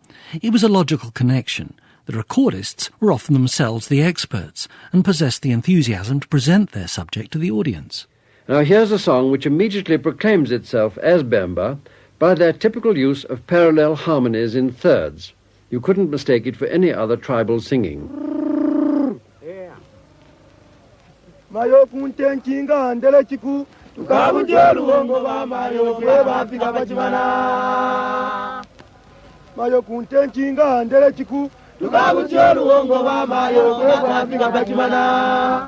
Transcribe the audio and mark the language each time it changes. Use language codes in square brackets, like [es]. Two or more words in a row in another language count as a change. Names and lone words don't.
[en] It was a logical connection. The recordists were often themselves the experts and possessed the enthusiasm to present their subject to the audience. Now here's a song which immediately proclaims itself as Bemba by their typical use of parallel harmonies in thirds. You couldn't mistake it for any other tribal singing. [bem] Mayo kuntenkinga ndele chiku tukabujelu wongo ba mayo kweba fika bachimana. Mayo kuntenkinga ndele chiku tukabujelu wongo ba mayo kweba fika bachimana.